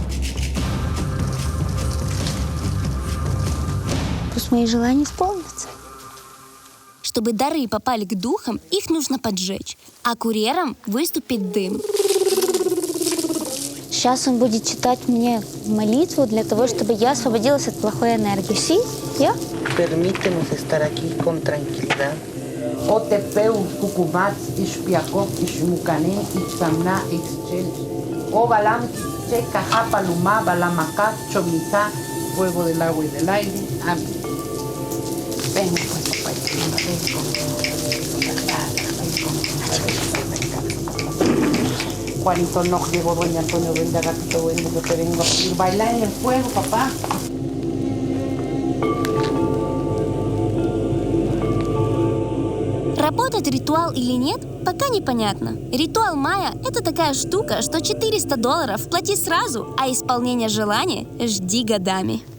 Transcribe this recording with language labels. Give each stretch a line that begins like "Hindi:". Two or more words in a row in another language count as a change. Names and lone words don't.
Russian: Пусть мои желания исполнятся. Чтобы дары попали к духам, их нужно поджечь, а курьером выступит дым. Сейчас он будет читать мне молитву для того, чтобы я освободилась от плохой энергии.
Spanish: ¿Sí? ¿Ya? Permítenos estar aquí con tranquilidad. Otepeu, Cucumat, Ixpiacoc, Ixmucanen, Ixtamna, Ixchel. O Balam, Checa, Japalumá, Balamacá, Chomita, fuego del agua y del aire. Amén. Ven, pues, papá, ven Juanito no llegó, doña Antonio, vende a gatito, vende, yo te vengo a pedir. Baila en el fuego, papá.
Russian: Работает ритуал или нет, пока непонятно. Ритуал Майя – это такая штука, что $400 плати сразу, а исполнение желания жди годами.